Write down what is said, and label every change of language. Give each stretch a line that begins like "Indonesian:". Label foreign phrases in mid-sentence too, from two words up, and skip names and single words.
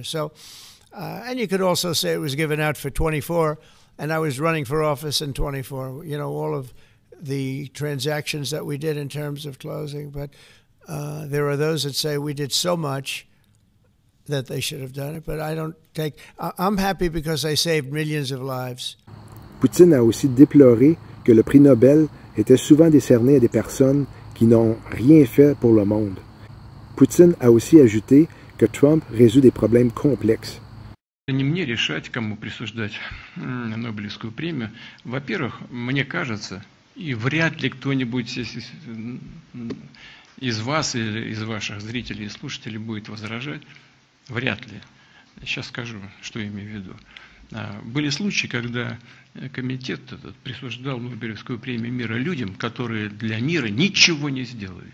English: So, and you could also say it was given out for 24, and I was running for office in 24. You know, all of the transactions that we did in terms of closing, but there are those that say we did so much that they should have done it, but I don't take. I'm happy because I saved millions of lives.
French: Poutine a aussi déploré que le prix Nobel était souvent décerné à des personnes qui n'ont rien fait pour le monde. Poutine a aussi ajouté que Trump résout des problèmes complexes.
Russian: Не мне решать, кому присуждать Нобелевскую премию. Во-первых, мне кажется, и вряд ли кто-нибудь из вас или из ваших зрителей и слушателей будет возражать. Вряд ли. Сейчас скажу, что имею в виду. Были случаи, когда комитет этот присуждал Нобелевскую премию мира людям, которые для мира ничего не сделали.